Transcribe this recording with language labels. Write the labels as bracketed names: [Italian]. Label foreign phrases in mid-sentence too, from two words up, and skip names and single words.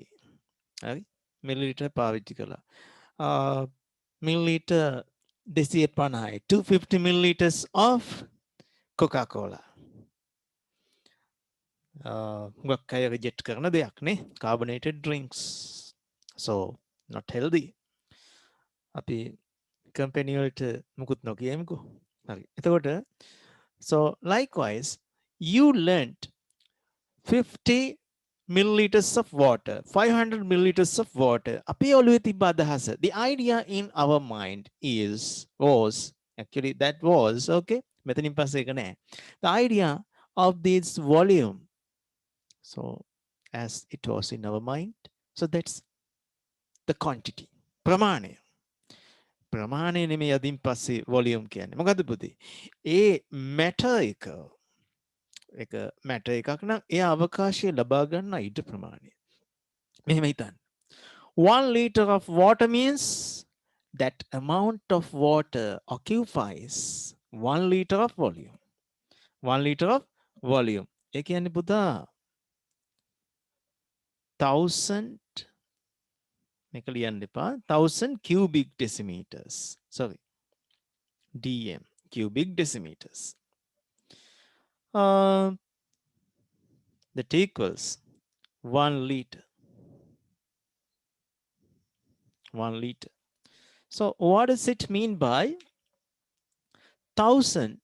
[Sinhala] හරි? මිලිලීටර් පාවිච්චි කළා. [English] milliliter 250 250 milliliters of Coca-Cola. [Sinhala] හුඟක් අය රිජෙක්ට් කරන දෙයක් නේ [English] carbonated drinks. So not healthy. [Sinhala] අපි කම්පැනි වලට මුකුත් නොකියමුකෝ. හරි. [English] එතකොට so likewise you learnt 50 milliliters of water, 500 milliliters of water. [Sinhala] අපේ ඔළුවේ තිබ්බ අදහස. [English] The idea in our mind was actually that was okay. [Sinhala] මෙතනින් පස්සේ එක නෑ. [English] The idea of this volume. So as it was in our mind. So that's the quantity. [Sinhala] ප්‍රමාණය. ප්‍රමාණය නෙමෙයි අදින් පස්සේ volume කියන්නේ. මොකද්ද පුතේ? ඒ matter එක matter එකක් නම් ඒ අවකාශය ලබා ගන්න ඉඩ ප්‍රමාණය. මෙහෙම හිතන්න. [English] 1 liter of water means that amount of water occupies 1 liter of volume. 1 liter of volume. [Sinhala] ඒ කියන්නේ පුතා 1000 මේක ලියන්න එපා 1000 [English] cubic decimeters. [Sinhala] Sorry. [English] DM cubic decimeters. That equals 1 liter. 1 liter. So what does it mean by 1000?